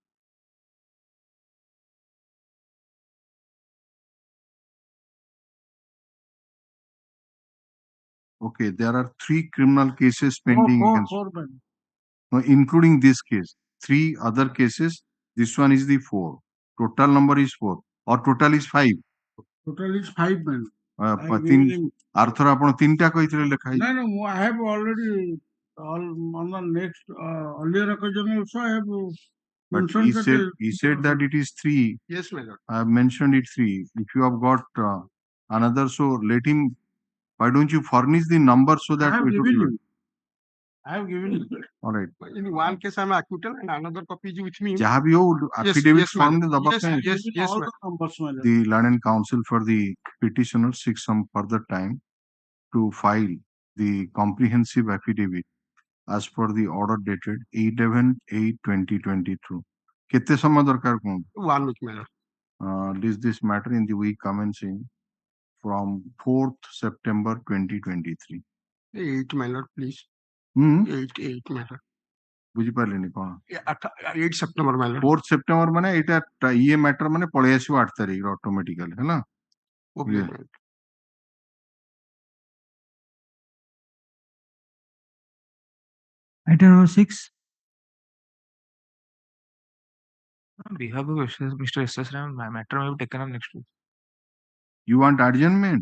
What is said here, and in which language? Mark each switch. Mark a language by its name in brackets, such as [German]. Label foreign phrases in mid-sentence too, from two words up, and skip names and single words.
[English] Okay, there are 3 criminal cases pending against, Four. no, including this case. 3 other cases. This one is the 4. Total number is 4 or total is 5. Total is 5 men. [Odia] ଆରଥର ଆପଣ 3ଟା କହିଥିଲେ ଲେଖା ହେଇଛି. [English] No, I have already on the next earlier occasion also I have But he said that it is 3. Yes, my lord. I have mentioned it 3. If you have got another, so let him. Why don't you furnish the number so that I have we given do you. I have given you. All right. In one case, I'm acquittal and another copy is with me. [Odia] ଯାହା ବି ହଉ [English] affidavit form [Odia] yes, ଦବା yes, ପାଇଁ [English] yes, yes, All my the numbers, my lord. the learned counsel for the petitioner seeks some further time to file the comprehensive affidavit as per the order dated 11/8/2022. [Odia] କେତେ ସମୟ ଦରକାର କୁହନ୍ତୁ? [English] 1 week, my lord. This matter in the week commencing from 4th September 2023. 8, my lord, please. 8, my lord. [Odia] ବୁଝିପାରିଲେନି କଣ? [English] 8 September, my lord. [Odia] 4th September ମାନେ ଏଇଟା ଇଏ ମ୍ୟାଟର ମାନେ ପଳେଇ ଆସିବ 8 ତାରିଖ ଅଟୋମେଟିକାଲି ହେଲା. [English] Okay, Yeah. my lord. Item number 6. On behalf of Mr. S.S. Ram, my matter may be taken up next week. You want adjournment?